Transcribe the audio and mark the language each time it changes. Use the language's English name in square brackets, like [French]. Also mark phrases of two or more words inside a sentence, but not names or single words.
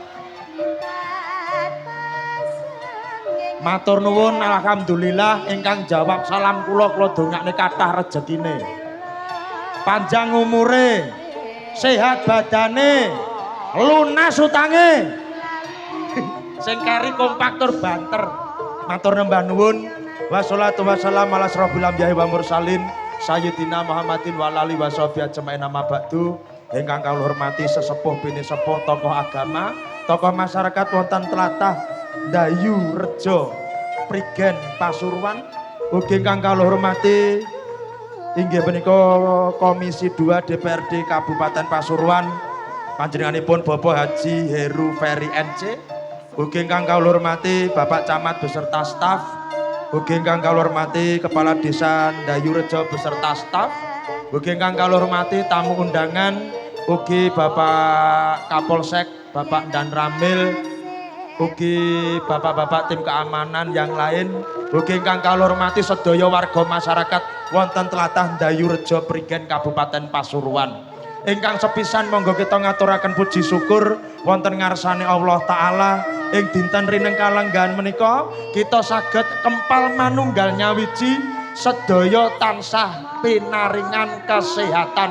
[Javanese] Matur nuwun alhamdulillah ingkang jawab salam kula dongakne kathah rejekine. Panjang umure, sehat badane, lunas utange. Sing kari kompak tur banter. Matur nembah nuwun. [Arabic] والصلاة والسلام على أشرف الأنبياء والمرسلين سيدنا محمد وعلى آله وصحبه أجمعين أما بعد. [Javanese] Ingkang kawula hormati sesepuh bini sepuh tokoh agama, tokoh masyarakat wonten tlatah Dayu Rejo Prigen Pasuruan. Ugi ingkang kawula hormati inggih menika Komisi 2 DPRD Kabupaten Pasuruan, panjenenganipun Bapak Haji Heru Ferry NC. Ugi ingkang kawula hormati Bapak Camat [Indonesian] beserta staf. [Javanese] Ugi ingkang kawula hormati Kepala Desa Dayu Rejo [Indonesian] beserta staf. [Javanese] Ugi ingkang kawula hormati tamu undangan, ugi Bapak Kapolsek, Bapak Dan Ramil, ugi bapak-bapak [Indonesian] tim keamanan yang lain, [Javanese] ugi ingkang kawula hormati sedaya warga masyarakat wonten tlatah Dayu Rejo Prigen Kabupaten Pasuruan. Ingkang sepisan monggo kita ngaturaken puji syukur wonten ngarsane Allah taala ing dinten rineng kalenggahan menika kita saged kempal manunggal nyawiji sedaya tansah pinaringan kesehatan.